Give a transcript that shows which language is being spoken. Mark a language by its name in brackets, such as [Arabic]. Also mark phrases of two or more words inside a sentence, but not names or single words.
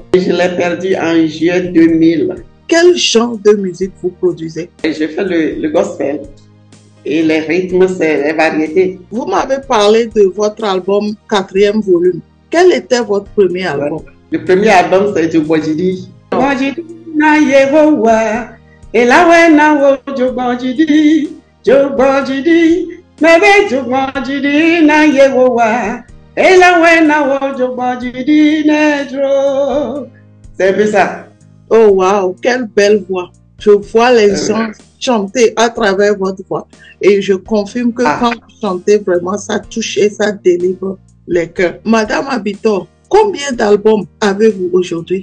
[French] Je l'ai perdu en juillet 2000. Quel genre de musique vous produisez? Je fais le gospel et les rythmes, c'est les variétés. Vous m'avez parlé de votre album 4e volume. Quel était votre premier album? Le premier album, c'est Jogbojidi. [Ewe] Jogbojidi na Yehowa, elawe na wo Jogbojidi, Jogbojidi, mebe Jogbojidi na Yehowa, elawe na wo Jogbojidi nedro. [French] C'est un peu ça. Oh wow, quelle belle voix. Je vois les gens chanter à travers votre voix. Et je confirme que quand vous chantez, vraiment, ça touche et ça délivre les cœurs. Madame Abitor, combien d'albums avez-vous aujourd'hui?